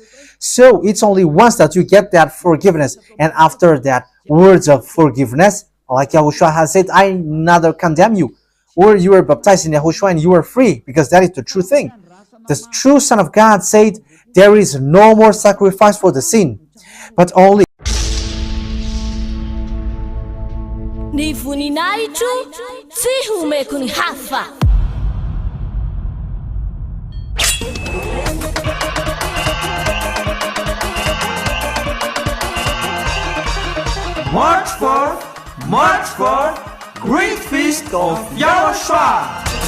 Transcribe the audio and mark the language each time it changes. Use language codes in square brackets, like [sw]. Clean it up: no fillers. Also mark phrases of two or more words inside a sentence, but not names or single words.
[en] So it's only once that you get that forgiveness, and after that words of forgiveness, like Yahushua has said, I neither condemn you. Or you are baptized in Yahushua and you are free, because that is the true thing. The true Son of God said, there is no more sacrifice for the sin, but only [mg] Ny voninahitro tsy homeko ny hafa. [en] March 4, Great Feast of YAHOSHUAH.